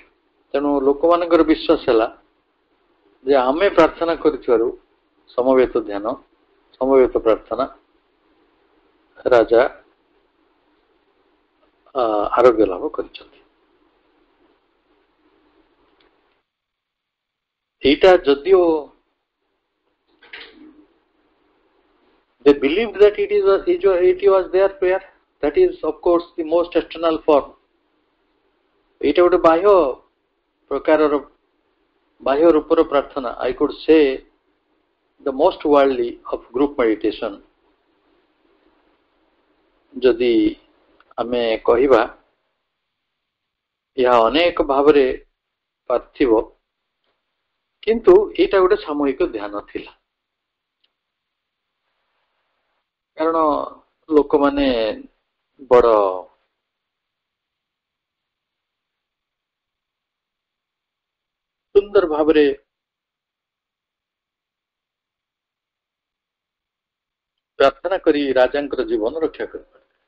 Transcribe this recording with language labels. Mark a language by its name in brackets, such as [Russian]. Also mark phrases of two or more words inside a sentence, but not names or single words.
[Odia] ତେଣୁ ଲୋକମାନଙ୍କର ବିଶ୍ୱାସ ହେଲା ଯେ ଆମେ ପ୍ରାର୍ଥନା କରିଥିବାରୁ ସମବେତ ଧ୍ୟାନ, ସମବେତ ପ୍ରାର୍ଥନା ରାଜା ଆରୋଗ୍ୟ ଲାଭ କରିଛନ୍ତି। ଏଇଟା ଯଦିଓ [English] they believed that it was their prayer, that is of course the most external form. [Odia] এইটা ଗୋଟେ ବାହ୍ୟ ପ୍ରକାରର ବାହ୍ୟ ରୂପର ପ୍ରାର୍ଥନା। [English] I could say the most worldly of group meditation. [Odia] ଯଦି ଆମେ କହିବା ଏହା ଅନେକ ଭାବରେ ପାର୍ଥିବ କିନ୍ତୁ ଏଇଟା ଗୋଟେ ସାମୂହିକ ଧ୍ୟାନ ଥିଲା। କାରଣ ଲୋକମାନେ ବଡ଼ ସୁନ୍ଦର ଭାବରେ ପ୍ରାର୍ଥନା କରି ରାଜାଙ୍କର ଜୀବନ ରକ୍ଷା କରିପାରିବେ।